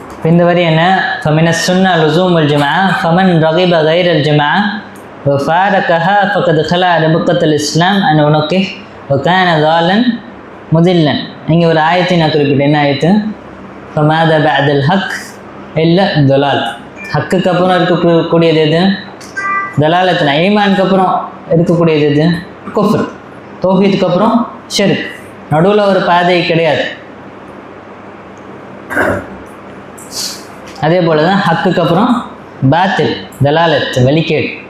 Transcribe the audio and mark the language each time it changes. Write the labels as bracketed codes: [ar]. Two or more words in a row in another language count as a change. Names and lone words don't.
[ta] இந்த வரி என்ன? [ar] فمن السنة لزوم الجماعة فمن رغب غير الجماعة وفارقها فقد خلع ربقة الإسلام عن عنقه وكان ضالا مضلا. [ta] இங்கே ஒரு ஆயத்தை நான் குறிப்பிட்டேன். என்ன ஆயத்து? [ar] فماذا بعد الحق إلا الضلال. [ta] ஹக்குக்கு அப்புறம் இருக்கக்கூடியது எது? தலாலத்துனா. ஈமானுக்கு அப்புறம் இருக்கக்கூடியது எது? குஃப்ர். தௌஹீதுக்கு அப்புறம் ஷிர்க். நடுவில் ஒரு பாதை கிடையாது. அதே போல தான் ஹக்குக்கு அப்புறம் பாத்தில், தலாலத், வழிகேடு.